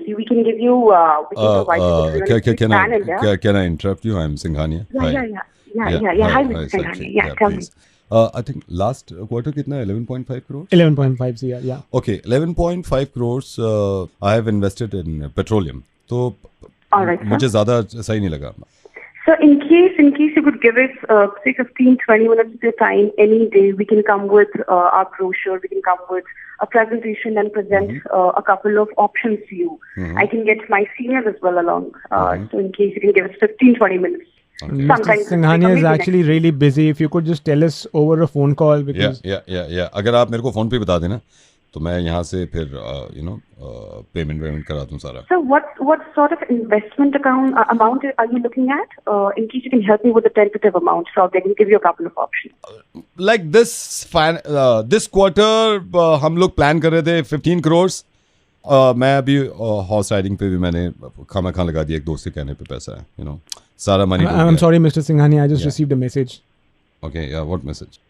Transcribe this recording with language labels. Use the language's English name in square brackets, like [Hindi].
[English] See, we can give you. We can provide you. Can I interrupt you? I'm Singhania. Yeah. Hi, Mr. Singhania. Yeah, tell me. I think last quarter [Hindi] कितना [English] 11.5 crores? 11.5 yeah. Okay, 11.5 crores. I have invested in petroleum. [Hindi] तो मुझे ज़्यादा सही नहीं लगा. [English] So in case you could give us say 15-20 minutes of your time any day, we can come with our brochure, we can come with a presentation and present a couple of options to you. I can get my seniors as well along. So in case you can give us 15-20 minutes. Okay. Mr. Singhania is actually really busy. If you could just tell us over a phone call because yeah. [Hindi] अगर आप मेरे को phone पे बता देना तो मैं यहाँ से फिर पेमेंट करा दूँ सारा. [English] So what sort of investment amount are you looking at? In case you can help me with the tentative amount, so I can give you a couple of options. Like this quarter [Hindi] हम लोग plan कर रहे थे 15 crores मैं अभी horse riding पे भी मैंने खाना लगा दिया, एक दोस्त के कहने पे पैसा है, [English] you know, [Hindi] सारा money. [English] I am sorry mister Singhania, I just received a message. Okay, yeah what message?